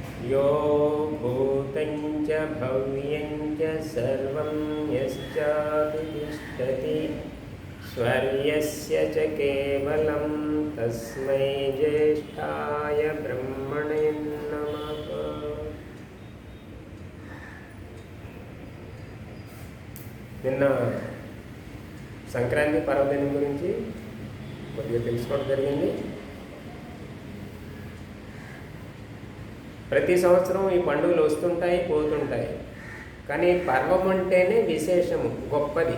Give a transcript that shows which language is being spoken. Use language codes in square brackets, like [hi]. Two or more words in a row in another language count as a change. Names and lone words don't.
[sa] यो भूतं च भव्यं च सर्वं यश्चापि तिष्ठति स्वर्यस्य च केवलं तस्मै ज्येष्ठाय ब्रह्मणे नमः. [te] నిన్న సంక్రాంతి పర్వదినం గురించి కొద్దిగా తెలుసుకోవడం జరిగింది. ప్రతి సంవత్సరం ఈ పండుగలు వస్తుంటాయి పోతుంటాయి, కానీ పర్వం అంటేనే విశేషము, గొప్పది.